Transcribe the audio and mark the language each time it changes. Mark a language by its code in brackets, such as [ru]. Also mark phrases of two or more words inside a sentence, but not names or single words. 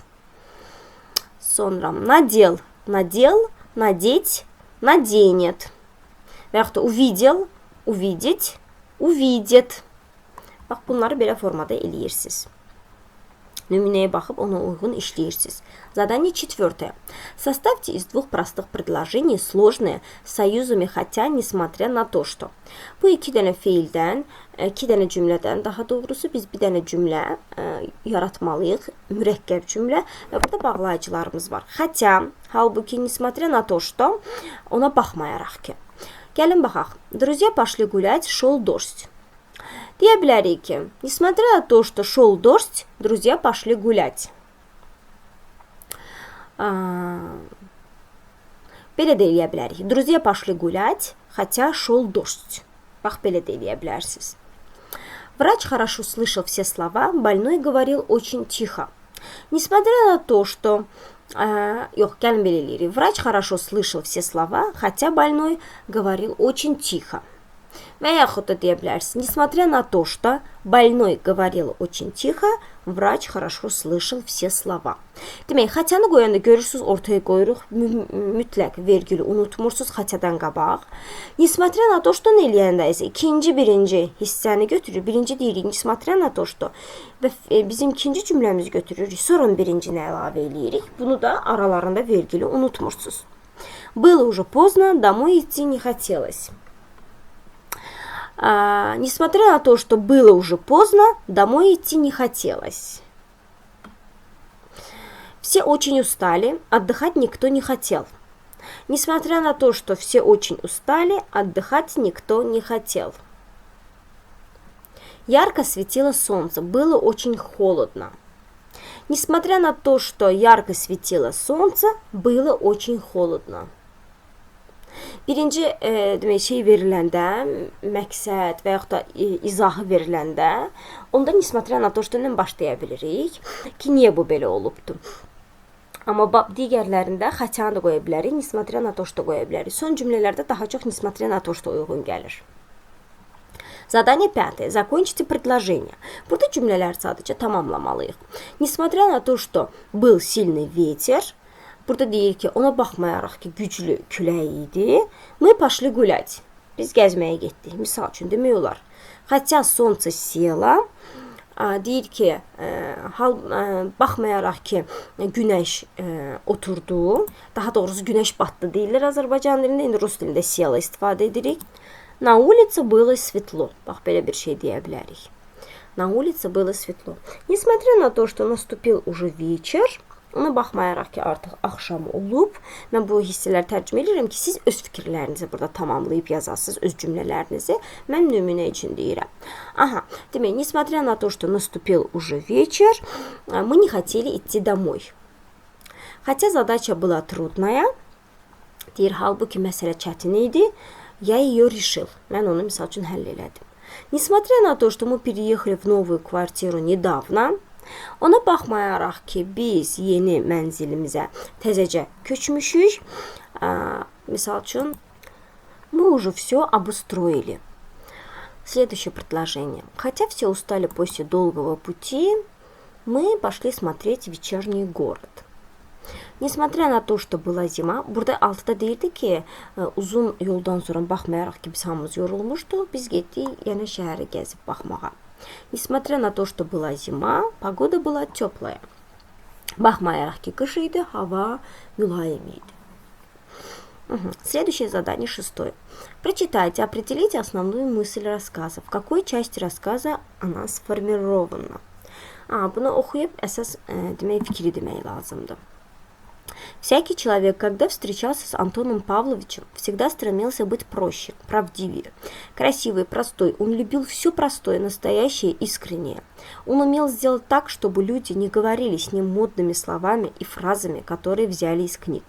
[ru] Sonra надел, надел, надеть, наденет. [az] Və yaxud da [ru] увидел, увидеть, увидит. [az] Bax, bunları belə formada eləyirsiniz. Nümunəyə baxıb ona uyğun işləyirsiniz. [ru] Задание 4. Составьте из двух простых предложений сложные союзами, хотя, несмотря на то, что. [az] Bu iki dənə feildən, iki dənə cümlədən, daha doğrusu biz bir dənə cümlə yaratmalıyıq, mürəkkəb cümlə və burada bağlayıcılarımız var. [ru] Хотя, halbuki, несмотря на то, что, [az] ona baxmayaraq ki. Gəlin baxaq. [ru] Друзья пошли гулять, шел дождь. [az] Deyə bilərik ki, [ru] несмотря на то, что шел дождь, друзья пошли гулять. [az] Belə də eləyə bilərik. [ru] Друзья пошли гулять, хотя шел дождь. [az] Bax, belə də eləyə bilərsiniz. [ru] Врач хорошо слышал все слова, больной говорил очень тихо. Несмотря на то, что... [az] Yox, gəlin belə eləyirik. [ru] Врач хорошо слышал все слова, хотя больной говорил очень тихо. [az] Və yaxud da deyə bilərsiniz. [ru] Несмотря на то, что больной говорил очень тихо, врач хорошо слышал все слова. [az] Demək, xətəni qoyanda görürsünüz, ortaya qoyuruq, mütləq vergülü unutmursunuz xətədən qabaq. [ru] Несмотря на то, что [az] eləyəndə isə ikinci, birinci hissəni götürür. Birinci deyirik, [ru] несмотря на то, что [az] və bizim ikinci cümləmizi götürürük, sonra birincinə əlavə eləyirik. Bunu da aralarında vergülü unutmursunuz. [ru] Было уже поздно, домой идти не хотелось. Несмотря на то, что было уже поздно, домой идти не хотелось. Все очень устали, отдыхать никто не хотел. Несмотря на то, что все очень устали, отдыхать никто не хотел. Ярко светило солнце, было очень холодно. Несмотря на то, что ярко светило солнце, было очень холодно. [az] Birinci demək, şey veriləndə, məqsəd və yaxud da izahı veriləndə, onda [ru] несмотря на то, что [az] ilə başlaya bilirik ki, niyə bu belə olubdur. Amma digərlərində xətəni də qoya bilərik, [ru] несмотря на то, что [az] qoya bilərik. Son cümlələrdə daha çox [ru] несмотря на то, что [az] uyğun gəlir. [ru] Задание 5. Закончите предложение. [az] Burada cümlələri sadəcə tamamlamalıyıq. [ru] Несмотря на то, что был сильный ветер, [az] burada deyir ki, ona baxmayaraq ki, güclü külək idi, [ru] мы пошли гулять. [az] Biz gəzməyə getdik. Misal üçün demək olar. [ru] Хотя солнце село, [az] deyir ki, baxmayaraq ki, günəş oturdu, daha doğrusu günəş batdı deyirlər Azərbaycan dilində, indi rus dilində selo istifadə edirik. [ru] На улице было светло. [az] Bax, belə bir şey deyə bilərik. [ru] На улице было светло. Несмотря на то, что наступил уже вечер, [az] ona baxmayaraq ki, artıq axşam olub, mən bu hissələri tərcümə edirəm ki, siz öz fikirlərinizi burada tamamlayıb yazasınız, öz cümlələrinizi. Mən nümunə üçün deyirəm. Aha, demək, [ru] несмотря на то, что наступил уже вечер, мы не хотели идти домой. Хотя задача была трудная, [az] deyir, halbuki məsələ çətin idi, [ru] я ее решил. [az] Mən onu misal üçün həll elədim. [ru] Несмотря на то, что мы переехали в новую квартиру недавно, [az] ona baxmayaraq ki, biz yeni mənzilimizə təzəcə köçmüşük. Misal üçün, [ru] мы уже все обустроили. Следующее предложение. Хотя все устали после долгого пути, мы пошли смотреть вечерний город. Nесмотря на то, что была zima, [az] burada altıda deyirdi ki, uzun yoldan sonra baxmayaraq ki, biz hamımız yorulmuşduq, biz getdik yenə şəhəri gəzib baxmağa. [ru] Nесмотря на то, что была zima, погода была теплая. [az] Baxmayaraq ki, qış idi, hava mülayim idi. [ru] Следующее задание 6. Прочитайте, определите основную мысль рассказа. В какой части рассказа она сформирована? [az] Bunu oxuyub əsas demək, fikri demək lazımdır. [ru] Всякий человек, когда встречался с Антоном Павловичем, всегда стремился быть проще, правдивее, красивый, простой. Он любил все простое, настоящее, искреннее. Он умел сделать так, чтобы люди не говорили с ним модными словами и фразами, которые взяли из книг.